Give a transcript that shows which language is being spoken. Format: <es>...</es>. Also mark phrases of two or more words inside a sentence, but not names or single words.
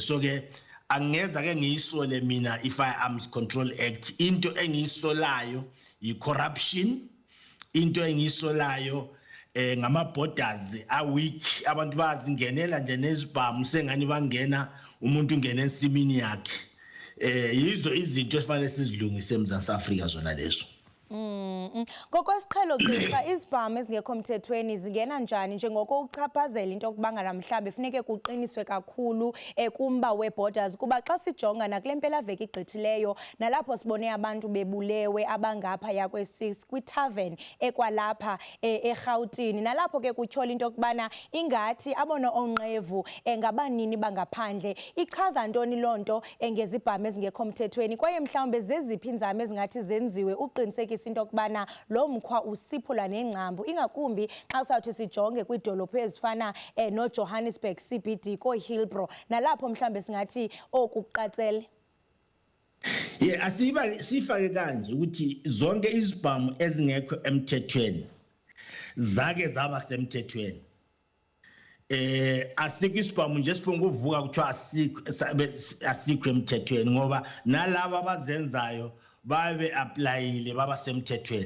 <zu>So ke angeza ke ngiyisole mina i-Firearms Control Act. Into engiyisolayo i-corruption, into engiyisolayo ngama-</zu> <en>borders weak,</en> <zu>abantu bazingenela nje nezibhamu sengani bangena umuntu ungena ensimini yakhe. Yizo izinto esifanele sizilungise eMzantsi Afrika zona lezo.</zu> <xh>Ngokwesiqhelo Gqirha, izibhamu ezingekho mthethweni zingena njani njengoko uchaphazela into yokubanga namhlanje funeke kuqiniswe kakhulu kumba we-borders, kuba xa sijonga nakule mpelaveki igqithileyo nalapho sibone abantu bebulewe abangaphaya kwe-6 kwithaveni ekwalapha eRhawutini, nalapho ke kutyhola into yokubana ingathi abona onqevu ngabanini bangaphandle. Ichaza ntoni loo nto ngezibhamu ezingekho mthethweni, kwaye mhlawumbe zeziphi inzame ezingathi zenziwe uqinisekisa into yokubana lo mkhwa usiphula nengcambu, ingakumbi xa usawuthi sijonge kwiidolophu ezifana noJohannesburg CBD, kooHillbrow, nalapho mhlawumbe singathi oku kuqatsele?</xh> <zu>Sifake kanje ukuthi zonke izibhamu ezingekho emthethweni zake zaba semthethweni. Asikho isibhamu nje siphonga uvuka kuthiwa asikho emthethweni, ngoba nalabo abazenzayo babe applyile baba semthethweni.</zu>